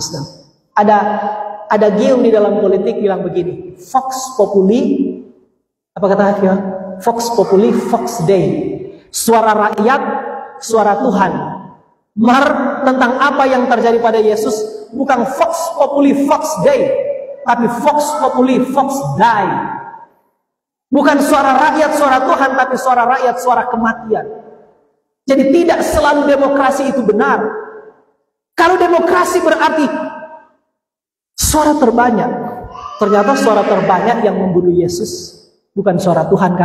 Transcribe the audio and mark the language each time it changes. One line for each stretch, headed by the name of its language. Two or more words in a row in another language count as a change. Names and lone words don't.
Indonesian: Dan ada adagium di dalam politik bilang begini,
Latin: Vox Populi,
Indonesian: apa kata dia?
Latin: Vox Populi, Vox Dei.
Indonesian: Suara rakyat, suara Tuhan. Tentang apa yang terjadi pada Yesus, bukan
Latin: Vox Populi, Vox Dei,
Indonesian: tapi
Latin: Vox Populi, Vox Dei.
Indonesian: Bukan suara rakyat, suara Tuhan, tapi suara rakyat, suara kematian. Jadi tidak selalu demokrasi itu benar. Kalau demokrasi berarti suara terbanyak, ternyata suara terbanyak yang membunuh Yesus, bukan suara Tuhan, kan?